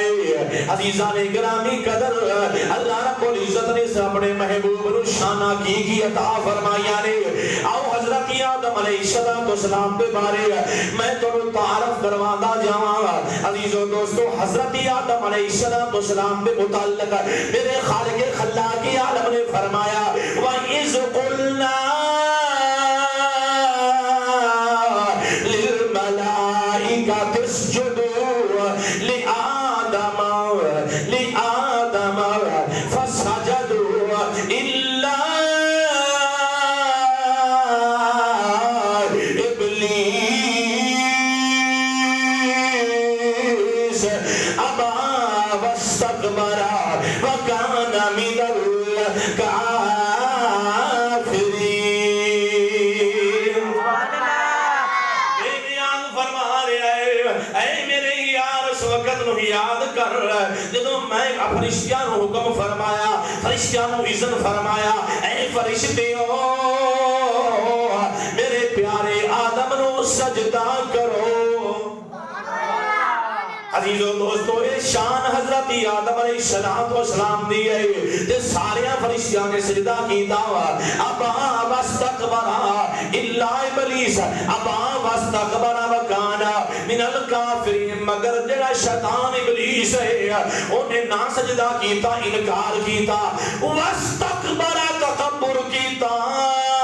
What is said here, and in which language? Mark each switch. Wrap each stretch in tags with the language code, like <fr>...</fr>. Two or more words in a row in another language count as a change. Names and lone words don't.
<ur>عزیزان گرامی قدر، اللہ رب العزت نے اپنے محبوب نو شانہ کی عطا فرمایا نے. آؤ حضرت آدم علیہ السلام کے بارے میں تمہیں تعارف کروانا جاواں. عزیزو دوستو، حضرت آدم علیہ السلام کے متعلق میرے خالق خلاق عالم نے فرمایا</ur> <ar>وَإِذْ قُلْنَا لِلْمَلَائِكَةِ اسْجُدُوا لِآدَمَ فَسَجَدُوا إِلَّا إِبْلِيسَ أَبَى وَاسْتَكْبَرَ وَكَانَ مِنَ الْكَافِرِينَ.</ar> <pa>یاد کر جدوں میں فرشتیاں نو حکم فرمایا، فرشتیاں نو اذن فرمایا اے فرشتیو میرے پیارے آدم نو سجدہ کرو. عزیزو دوستو، اے شان حضرت آدم علیہ السلام دی ہے تے سارے فرشتیاں نے سجدہ کیتا.</pa> <ar>ابا واستکبر الا ابلیس، ابا واستکبر وکان من الکافرین،</ar> <pa>مگر جڑا شیطان ابلیس ہے اونے نہ سجدہ کیتا، انکار کیتا، واستکبر تکبر کیتا.</pa>